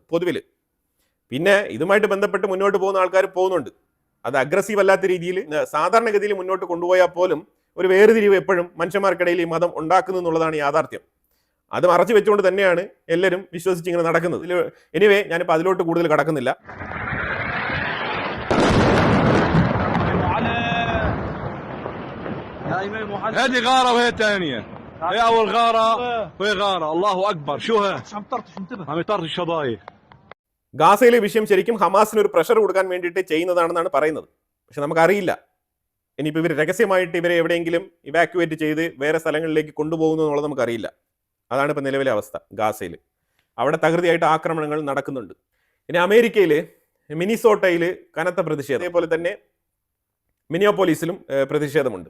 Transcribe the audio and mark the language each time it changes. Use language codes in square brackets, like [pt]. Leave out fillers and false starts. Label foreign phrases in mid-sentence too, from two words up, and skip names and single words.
[ml] പൊതുവിൽ പിന്നെ ഇതുമായിട്ട് ബന്ധപ്പെട്ട് മുന്നോട്ട് പോകുന്ന ആൾക്കാർ പോകുന്നുണ്ട്. അത് അഗ്രസീവ് അല്ലാത്ത രീതിയിൽ സാധാരണഗതിയിൽ മുന്നോട്ട് കൊണ്ടുപോയാൽ പോലും ഒരു വേർതിരിവ് എപ്പോഴും മനുഷ്യന്മാർക്കിടയിൽ ഈ മതം ഉണ്ടാക്കുന്നു എന്നുള്ളതാണ് യാഥാർത്ഥ്യം. അത് മറച്ചു വെച്ചുകൊണ്ട് തന്നെയാണ് എല്ലാവരും വിശ്വസിച്ച് ഇങ്ങനെ നടക്കുന്നത്. എനിവേ ഞാനിപ്പോൾ അതിലോട്ട് കൂടുതൽ കടക്കുന്നില്ല. [ar] هذه غارة وهي الثانية. هي أول غارة وهي غارة. الله أكبر. شو ها؟ عم يطرش شظاير. [ml] ഗാസയിലെ വിഷയം ശരിക്കും ഹമാസിന് ഒരു പ്രഷർ കൊടുക്കാൻ വേണ്ടിയിട്ട് ചെയ്യുന്നതാണെന്നാണ് പറയുന്നത്. പക്ഷെ നമുക്കറിയില്ല ഇനിയിപ്പോൾ ഇവർ രഹസ്യമായിട്ട് ഇവരെ എവിടെയെങ്കിലും ഇവാക്യുവേറ്റ് ചെയ്ത് വേറെ സ്ഥലങ്ങളിലേക്ക് കൊണ്ടുപോകുന്നു എന്നുള്ളത് നമുക്കറിയില്ല. അതാണ് ഇപ്പോൾ നിലവിലെ അവസ്ഥ ഗാസയിൽ. അവിടെ തകൃതിയായിട്ട് ആക്രമണങ്ങൾ നടക്കുന്നുണ്ട്. ഇനി അമേരിക്കയിൽ മിനിസോട്ടയിൽ കനത്ത പ്രതിഷേധം, അതേപോലെ തന്നെ മിനിയോപോളിസിലും പ്രതിഷേധമുണ്ട്.